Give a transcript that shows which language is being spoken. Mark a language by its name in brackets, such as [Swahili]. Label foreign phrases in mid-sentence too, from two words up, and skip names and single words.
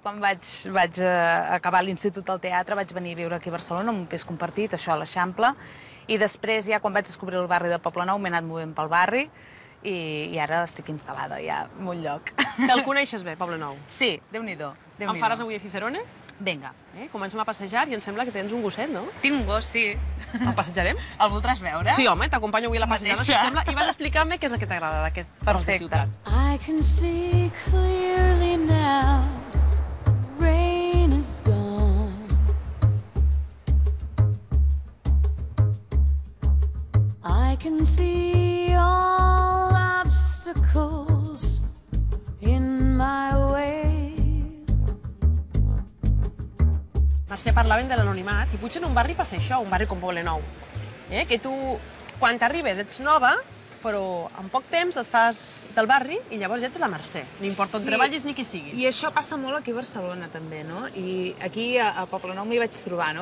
[Catalan] Quan vaig acabar l'institut del teatre vaig venir a viure aquí a Barcelona, en un pis compartit, això a l'Eixample, i després, ja quan vaig descobrir el barri de Poblenou, m'he anat movent pel barri i ara estic instal·lada ja en un lloc. Te'l coneixes bé, Poblenou? Sí, Déu-n'hi-do. Em faràs avui a Cicerone? Vinga. Comencem a passejar i em sembla que tens un gosset, no? Tinc un gos, sí. El passejarem? El voldràs veure? Sí, home, t'acompanyo avui a la passejada, si et sembla, i vas explicar-me què és el que t'agrada d'aquest tros de ciutat. [English] I can see clearly now, the rain is gone. I can see all obstacles in my way. [Catalan] Mercè, parlaven de l'anonimat, i potser en un barri passa això, un barri com Poblenou. Que tu, quan t'arribes, ets nova, però en poc temps et fas del barri i llavors ja ets la Mercè. No importa on treballis ni qui siguis. I això passa molt aquí a Barcelona, també, no? I aquí a Poblenou m'hi vaig trobar, no?